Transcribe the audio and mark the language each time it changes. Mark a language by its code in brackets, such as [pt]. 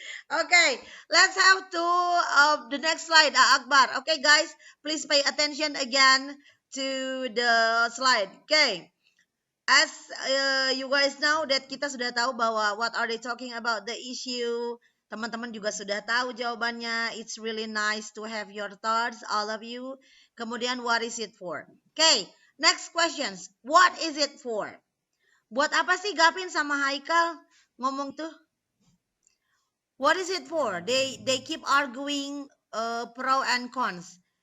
[en] Okay, let's have to the next slide, Akbar. Okay, guys, please pay attention again to the slide. Okay, as you guys know that [id] kita sudah tahu bahwa [en] what are they talking about the issue. [id] Teman-teman juga sudah tahu jawabannya. [en] It's really nice to have your thoughts, all of you. [id] Kemudian, [en] what is it for? Okay, next questions. What is it for? [id] Buat apa sih Gavin sama Haikal ngomong tuh? [en] What is it for? They keep arguing pro and cons.